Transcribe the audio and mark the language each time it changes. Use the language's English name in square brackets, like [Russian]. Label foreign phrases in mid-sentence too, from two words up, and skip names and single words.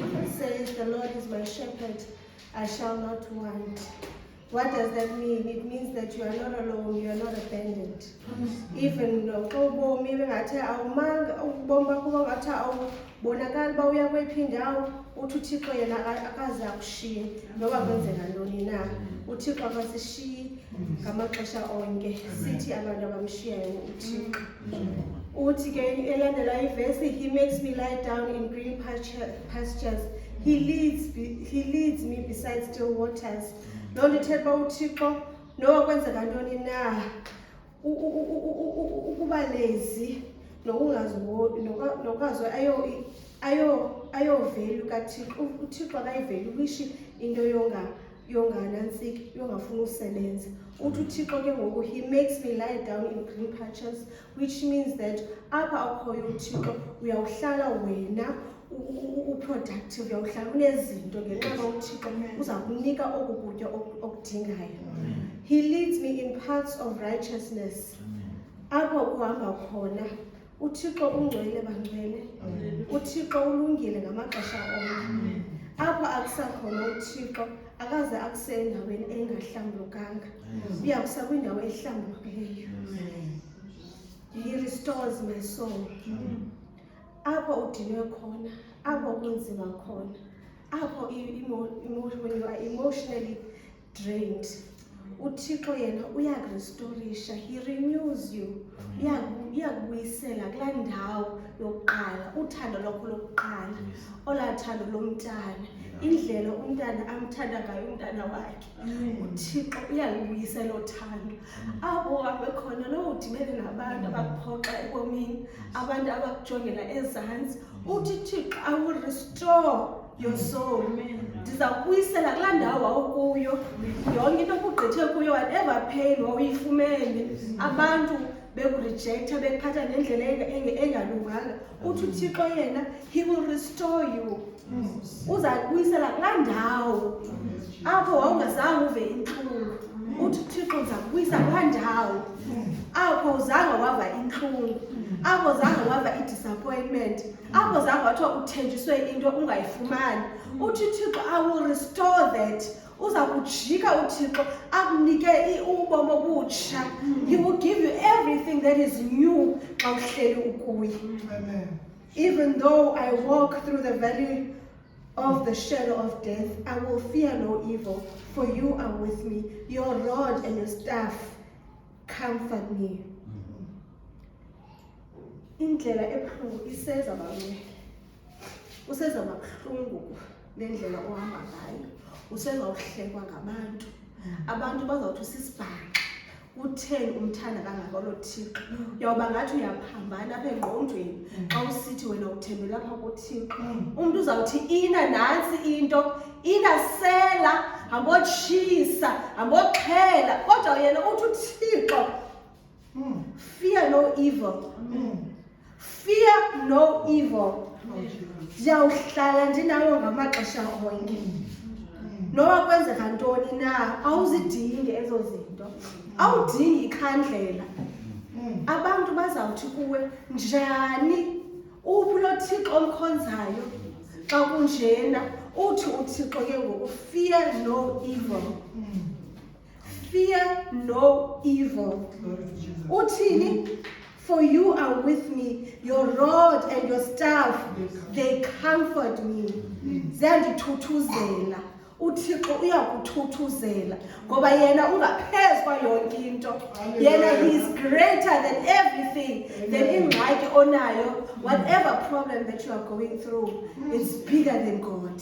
[English] says, the Lord is my shepherd, I shall not want. What does that mean? It means that you are not alone, you are not abandoned. [Xhosa] Even ubomi bengathi awumanga, ubomi bakho bangathi awubonakali uba uya kweyiphi indawo, uthi uThixo yena akaze akushiye noba kwenzeka ntoni na. uThixo akasishiyi ngamaxesha onke, sithi abantu abamshiyayo uThixo. Uthi ke elandela ivesi, [English] he makes me lie down in green pastures. He leads me beside still waters. [Xhosa] Loo nto ithetha uba uThixo noba kwenzeka ntoni na, ukuba lazy nokungazi ayovelu kaThixo. uThixo akayiveluishi into yonganantsiki, yongafuna usebenza. Uthi uThixo ke ngoku, [English] he makes me lie down in green pastures, which means that [Xhosa] apha akhoyo uThixo uyawuhlala wena productive, uyawuhlala unezinto ngenxa yoba uThixo uza kunika oku kutya okudingayo. [English] He leads me in paths of righteousness. [Xhosa] Apho uhamba khona uThixo ungcwele bangcwele, uThixo ulungile ngamaxesha onke. Apho akusakhona uThixo akaze akuse endaweni engahlambulukanga, uyakusa kwindawo ehlambulukileyo. [English] He restores my soul. [Xhosa] Apho udinwe khona, apho kunzima khona, apho [English] when you are emotionally drained, [Xhosa] uThixo yena uyakurestorisha, [English] he renews you, [Xhosa] uyakubuyisela kulaa ndawo yokuqala, uthando lwakho lokuqala, olaa thando lomntana, indlela umntana amthanda ngayo umntana wakhe. uThixo uyalibuyisela uthando. Apho uhambe khona lo udibene nabantu abakuphoxa ebomini, abantu abakujongela ezantsi, uthi Thixo, [English] I will restore your soul. [Xhosa] Ndiza kubuyisela kulaa ndawo wawukuyo, yonke into okugqithe kuyo, [English] whatever pain [Xhosa] wawuyifumene, abantu bekurejecta, bekuphatha ngendlela engalunganga, uthi uThixo yena, [English] he will restore you. [Xhosa] Uza kubuyisela kulaa ndawo apho wawungazange uve intlungu. Uthi uThixo uza kubuyisa kulaa ndawo apho uzange wava intlungu, apho zange wava i-disappointment, apho zange wathiwa uthenjiswe into ungayifumani. Uthi uThixo, [English] I will restore that. [Xhosa] Uza kujika uThixo akunike ubomi obutsha. [English] He will give you everything that is new [Xhosa] xa uhleli ukuye. [English] Even though I walk through the valley of the shadow of death, I will fear no evil, for you are with me. Your rod and your staff comfort me. [Xhosa] Indlela ebuhlungu iseza bamele, useza mabuhlungu lendlela ohamba ngayo, useza uhlekwa ngabantu, abantu bazawuthi usisibhaqa, utheni umthanda kangaka lo Thixo. Uyawuba ngathi uyaphambana apha engqondweni xa usithi wena uthembele apha kuThixo. Umntu uzawuthi ina nantsi into, inasela, hambotshisa, hamboxhela, kodwa yena uthi uThixo, [English] fear no evil. Fear no evil. [Xhosa] Ndiyawuhlala ndinawo ngamaxesha onke. Noba kwenzeka ntoni na, awuzidingi ezo zinto, awudingi ikhandlela. Abantu bazawuthi kuwe, njani uphi lo Thixo omkhonzayo xa kunjena? Uthi uThixo ke ngoku, [English] fear no evil. Fear no evil. Uthini? For you are with me, your rod and your staff, they comfort me. [Xhosa] Ziyandithuthuzela. uThixo uyakuthuthuzela ngoba yena ungaphezu kwa yonke into. [English] Yena he is greater than everything, than [Xhosa] ingxaki onayo. [English] Whatever problem that you are going through, it's bigger than God.